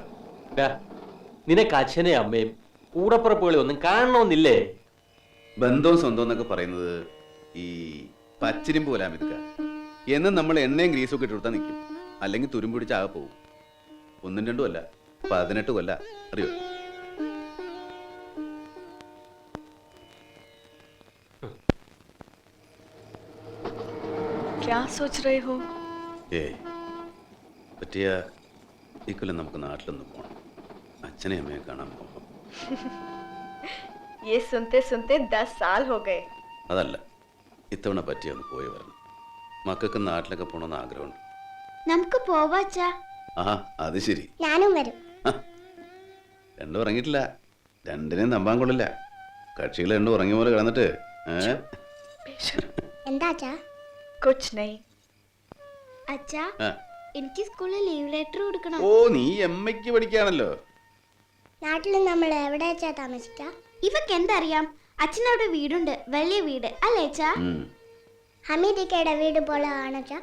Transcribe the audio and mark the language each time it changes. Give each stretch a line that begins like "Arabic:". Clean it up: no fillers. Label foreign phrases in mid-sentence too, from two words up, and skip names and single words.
Malayalam: നിനക്ക് അച്ഛനെ അമ്മയും കൂടപ്പുറപ്പുകളെ ഒന്നും കാണണമെന്നില്ലേ ബന്ധവും സ്വന്തം എന്നൊക്കെ പറയുന്നത് ഈ പച്ചിരിമ്പ് പോലാ മിതുക്ക എന്നും നമ്മൾ എണ്ണയും ഗ്രീസും ഒക്കെ ഇട്ട് കൊടുത്താൽ നിൽക്കും അല്ലെങ്കിൽ തുരുമ്പ് പിടിച്ച് ആകെ പോകും ഒന്നും രണ്ടും അല്ല, 18 കൊല്ല. അറിയോ?
Hindi: क्या सोच रहे हो?
Malayalam: പറ്റിയ ഇക്കൊല്ലം നമുക്ക് നാട്ടിലൊന്ന് പോകണം. അച്ഛനെയും അമ്മയെ കാണാൻ പോകാം.
Hindi: ये सुनते सुनते 10 साल हो गए.
Malayalam: അതല്ല, ഇത്തവണ പറ്റിയ ഒന്ന് പോയി വരണം. മക്കൾക്ക് നാട്ടിലൊക്കെ പോകണമെന്ന് ആഗ്രഹമുണ്ട്. നമുക്ക് പോവാച്ചാ. ആ അത് ശരി. ഞാനും വരും. രണ്ടും ഉറങ്ങിയിട്ടില്ല. രണ്ടിനെയും നമ്പാൻ കൊള്ളില്ല. കക്ഷികൾ രണ്ടും ഉറങ്ങിയ പോലെ കിടന്നിട്ട്. എന്താ അച്ഛാ?
Hindi: कुछ नहीं.
Malayalam: അച്ഛാ, എനിക്ക് സ്കൂളിൽ
English: leave letter
Malayalam: കൊടുക്കണം. ഓ, നീ എമ്മയ്ക്ക് പഠിക്കാണല്ലോ. നാട്ടിൽ നമ്മൾ എവിടെ വെച്ചാ താമസിക്ക? ഇവക്ക് എന്തറിയാം? അച്ഛനവിടെ വീടുണ്ട്, വലിയ വീട് അല്ലേ അച്ഛാ? ഹമീദിക്കയുടെ വീട് പോലെ ആണച്ചാ?